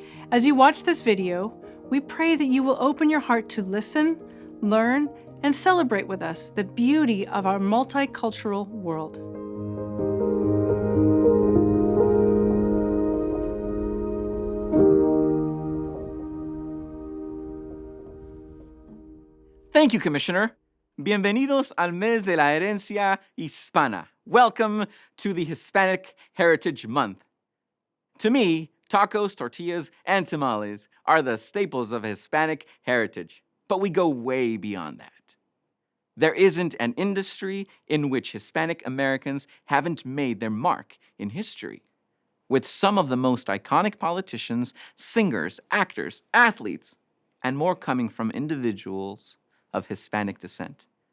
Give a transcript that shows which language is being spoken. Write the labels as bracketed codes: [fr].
[en] As you watch this video, we pray that you will open your heart to listen, learn, and celebrate with us the beauty of our multicultural world. Thank you, Commissioner. [es] Bienvenidos al mes de la herencia hispana. [en] Welcome to the Hispanic Heritage Month. To me, tacos, tortillas, and tamales are the staples of Hispanic heritage, but we go way beyond that. There isn't an industry in which Hispanic Americans haven't made their mark in history, with some of the most iconic politicians, singers, actors, athletes, and more coming from individuals of Hispanic descent.